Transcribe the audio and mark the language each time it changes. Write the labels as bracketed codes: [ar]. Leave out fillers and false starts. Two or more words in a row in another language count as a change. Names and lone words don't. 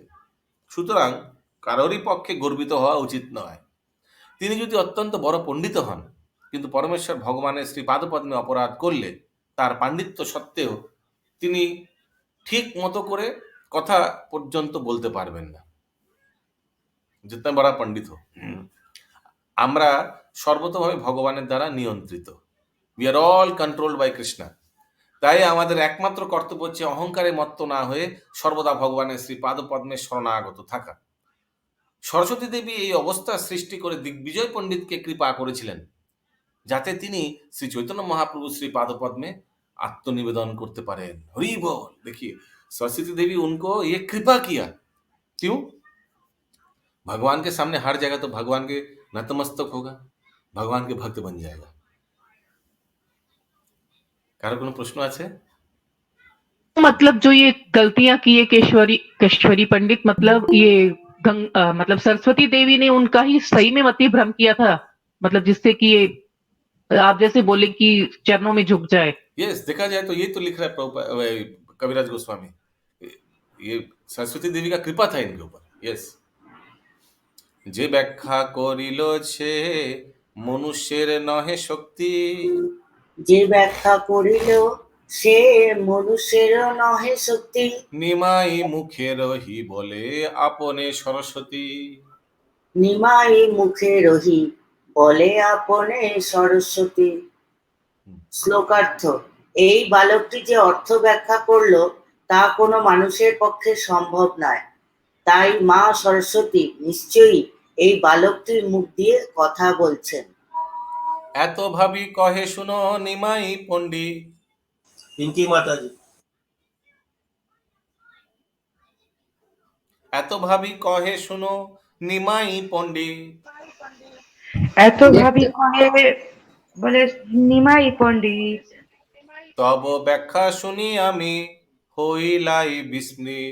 [bn] সুতরাং কারোরই পক্ষে গর্বিত হওয়া উচিত নয়। তিনি যদি অত্যন্ত বড় পণ্ডিত হন কিন্তু পরমেশ্বর ভগবানের শ্রীপাদপদ্মে অপরাধ করলে তার পাণ্ডিত্য সত্ত্বেও তিনি ঠিক মতো করে কথা পর্যন্ত বলতে পারবেন না, [hi] जितना बड़ा पंडित हो। [bn] আমরা সর্বতভাবে ভগবানের দ্বারা নিয়ন্ত্রিত। [en] We are all controlled by Krishna. [bn] তাই আমাদের একমাত্র কর্তব্য হচ্ছে অহংকারে মত্ত না হয়ে সর্বদা ভগবানের শ্রীপাদপদ্মে শরণাগত থাকা। সরস্বতী দেবী এই অবস্থা সৃষ্টি করে দিগ্বিজয় পণ্ডিতকে কৃপা করেছিলেন যাতে তিনি শ্রী চৈতন্য মহাপ্রভু শ্রীপাদপদ্মে আত্মনিবেদন করতে পারেন। হরি বোল। [hi] देखिए सरस्वती देवी उनको ये कृपा किया। क्यों? भगवान के सामने हर जगह तो भगवान के नतमस्तक होगा, भगवान के भक्त बन जाएगा। [bn] কারো কোনো প্রশ্ন আছে? [hi] मतलब जो ये गलतियां की है केशवरी पंडित, मतलब ये मतलब सरस्वती देवी ने उनका ही सही में मति भ्रम किया था, मतलब जिससे कि ये आप जैसे बोले कि चरणों में झुक जाए। यस, देखा जाए तो ये तो लिख रहा है कविराज गोस्वामी, ये सरस्वती देवी का कृपा था इनके ऊपर। यस, [bn] যে ব্যাখ্যা করিল সে মনুষ্যের নহে শক্তি, যে ব্যাখ্যা করিল সে মনুষ্যের নহে শক্তি, নিমাই মুখে রহি বলে আপনে সরস্বতী, নিমাই মুখে রহি বলে আপনে সরস্বতী। শ্লোকার্থ: এই বালকটি যে অর্থ ব্যাখ্যা করলো তা কোনো মানুষের পক্ষে সম্ভব নয়, তাই মা সরস্বতী নিশ্চয়ই এই বালকটির মুখ দিয়ে কথা বলছেন। এত ভাবি কহে শুনো নিমাই পণ্ডিত, [hi] पिंकी माता जी। [bn] এত ভাবি কহে শুনো নিমাই পণ্ডিত, এত ভাবি কহে বলে নিমাই পণ্ডিত, তব ব্যাখ্যা শুনি আমি হইলাই বিস্মিত।